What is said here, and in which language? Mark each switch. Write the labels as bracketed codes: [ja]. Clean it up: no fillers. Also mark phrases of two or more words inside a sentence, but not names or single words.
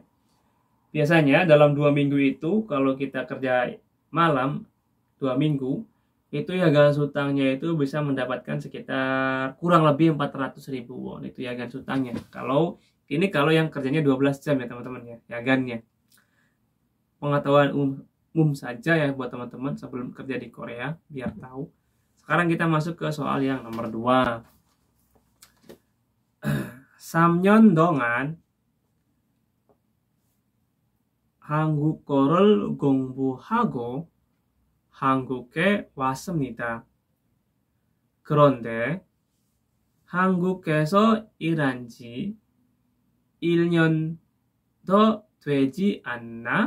[id] Biasanya dalam 2 minggu itu kalau kita kerja malam 2 minggu itu [ko] 야간 수당nya [id] itu bisa mendapatkan sekitar kurang lebih 400.000 won. Itu [ko] 야간 수당nya. [id] Kalau yang kerjanya 12 jam ya teman-teman ya, yagannya. Pengetahuan umum saja ya buat teman-teman sebelum kerja di Korea biar tahu. Sekarang kita masuk ke soal yang nomor 2. [ko] 3년 동안 한국어를 공부하고 한국에 왔습니다. 그런데 한국에서 일한 지 1년도 되지 않나?